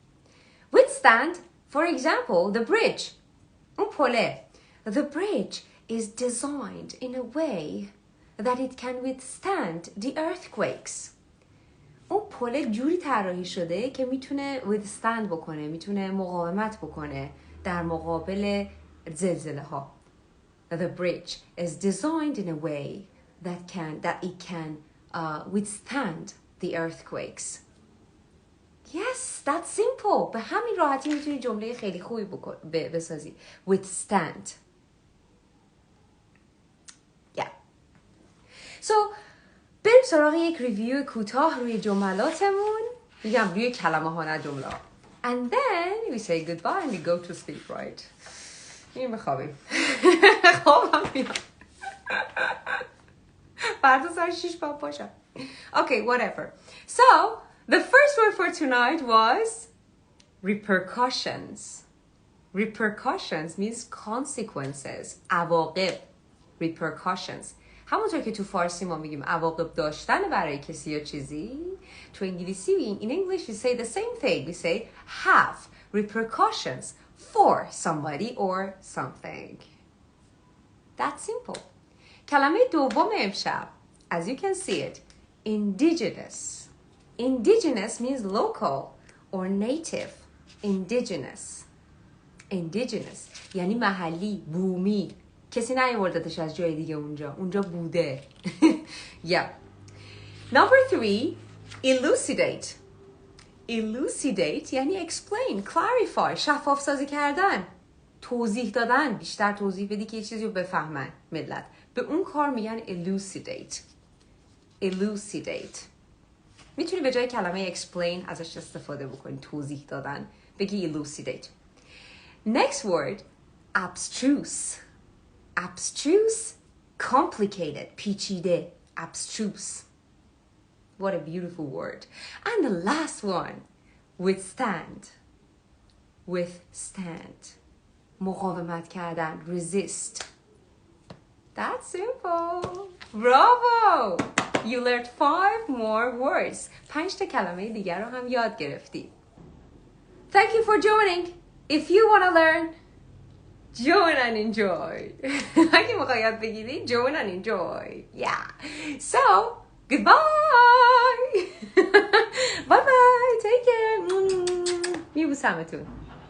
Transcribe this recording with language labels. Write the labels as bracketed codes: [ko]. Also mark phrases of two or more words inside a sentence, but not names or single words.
[en] Withstand, for example, the bridge. [fa] اون پله. [en] The bridge is designed in a way that it can withstand the earthquakes. [fa] اون پله جوری طراحی شده که میتونه withstand بکنه، میتونه مقاومت بکنه در مقابل زلزله ها. [en] The bridge is designed in a way that it can withstand the earthquakes. Yes, that's simple. [fa] به همین راحتی میتونی جمله خیلی خوبی بسازی. [en] Withstand. Yeah. So, [fa] بریم سراغ یک ریویو کوتاه روی جملاتمون. میگم روی کلمه ها نه جمله. [en] And then we say goodbye and we go to sleep, right? [fa] این بخوابیم. خوابم میاد. فردا سر 6 باید باشم. [en] Okay, whatever. So, the first word for tonight was repercussions. Repercussions means consequences. [fa] عواقب. Repercussions. همونطور که تو فارسی ما میگیم عواقب داشتن برای کسی یا چیزی، تو انگلیسی [en] in English we say the same thing. We say have repercussions for somebody or something. That's simple. [fa] کلمه دوم امشب, [en] as you can see it, indigenous. Indigenous means local or native. [fa] Indigenous. Indigenous یعنی محلی, بومی. کسی نیاوردتش از جای دیگه اونجا بوده. [en] Yeah. Number 3, elucidate. [fa] Elucidate یعنی [en] explain, clarify, [fa] شفاف سازی کردن, توضیح دادن, بیشتر توضیح بدی که یه چیزی رو بفهمن ملت. به اون کار میگن elucidate. Elucidate. میتونی به جای کلمه explain ازش استفاده بکنی, توضیح دادن, بگی elucidate. [en] Next word, abstruse. Abstruse, complicated, پیچیده, abstruse. What a beautiful word. And the last one, withstand. Withstand. [fa] مقاومت کردن, [en] resist. That's simple. Bravo! You learned 5 more words. [fa] 5 تا کلمه دیگر رو هم یاد گرفتی. [en] Thank you for joining. If you want to learn, join and enjoy. [fa] اگه میخوای یاد بگیری, [en] join and enjoy. Yeah. So, goodbye. Bye bye. Take care. میبوسمتون.